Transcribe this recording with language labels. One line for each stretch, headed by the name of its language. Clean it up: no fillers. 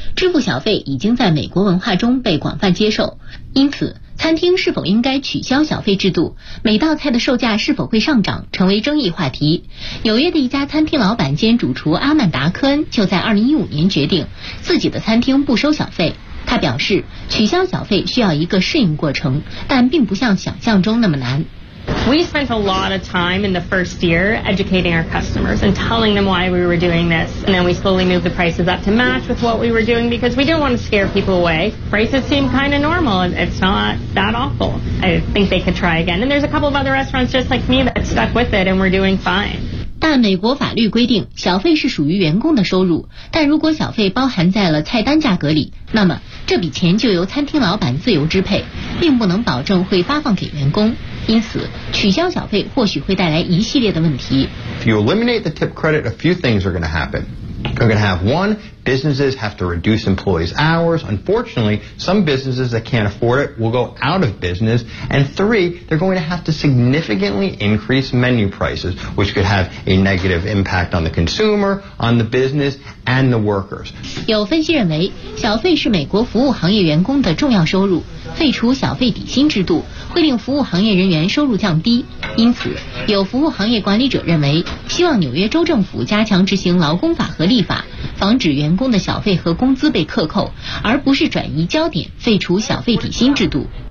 Chinese: 支付小费已经在美国文化中被广泛接受，因此餐厅是否应该取消小费制度，每道菜的售价是否会上涨，成为争议话题。纽约的一家餐厅老板兼主厨阿曼达·科恩就在2015年决定自己的餐厅不收小费。他表示，取消小费需要一个适应过程，但并不像想象中那么难。
English: We spent a lot of time in the first year educating our customers and telling them why we were doing this. And then we slowly moved the prices up to match with what we were doing because we didn't want to scare people away. Prices seem kind of normal. It's not that awful. I think they could try again. And there's a couple of other restaurants just like me that stuck with it and we're doing fine.
Chinese: 但美国法律规定小费是属于员工的收入，但如果小费包含在了菜单价格里，那么这笔钱就由餐厅老板自由支配，并不能保证会发放给员工，因此取消小费或许会带来一系列的问题。
English: If you eliminate the tip credit, a few things are going to happen. You're going to have one, businesses have to reduce employees' hours. Unfortunately, some businesses that can't afford it will go out of business. And three, they're going to have to significantly increase menu prices, which could have a negative impact on the consumer, on the business, and the workers.
Chinese: 有分析认为，小费是美国服务行业员工的重要收入，废除小费底薪制度会令服务行业人员收入降低，因此有服务行业管理者认为，希望纽约州政府加强执行劳工法和立法，防止员工的小费和工资被克扣，而不是转移焦点废除小费底薪制度。